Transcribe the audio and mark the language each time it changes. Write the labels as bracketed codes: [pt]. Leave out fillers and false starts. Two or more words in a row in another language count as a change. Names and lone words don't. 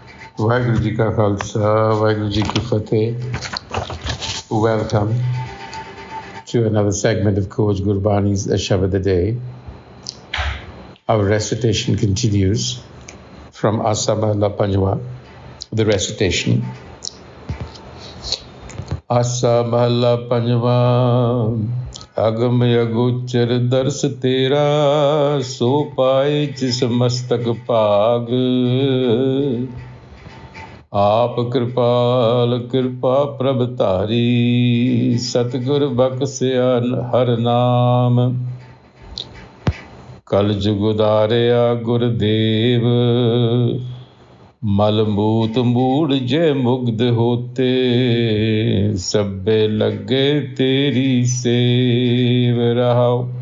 [pa] ਵਾਹਿਗੁਰੂ ਜੀ ਕਾ ਖ਼ਾਲਸਾ, ਵਾਹਿਗੁਰੂ ਜੀ ਕੀ ਫ਼ਤਿਹ. [en] Welcome to another segment of Coach Gurbani's a-sabad-a-day. Our recitation continues from a-sabad-a-day, the recitation. [pa] a-sabad-a-day, ਅਗਮ ਅਗੋਚਰ ਦਰਸੁ ਤੇਰਾ, ਸੋ ਪਾਏ ਜਿਸੁ ਮਸਤਕਿ ਭਾਗੁ. ਆਪਿ ਕ੍ਰਿਪਾਲਿ ਕ੍ਰਿਪਾ ਪ੍ਰਭਿ ਧਾਰੀ, ਸਤਿਗੁਰਿ ਬਖਸਿਆ ਹਰਿ ਨਾਮੁ। ਕਲਿ ਜੁਗ ਉਧਾਰਿਆ ਗੁਰਦੇਵ, ਮਲ ਮੂਤ ਮੂੜ ਜਿ ਮੁਘਦ ਹੋਤੇ, ਸਭਿ ਲਗੇ ਤੇਰੀ ਸੇਵ ਰਹਾਉ।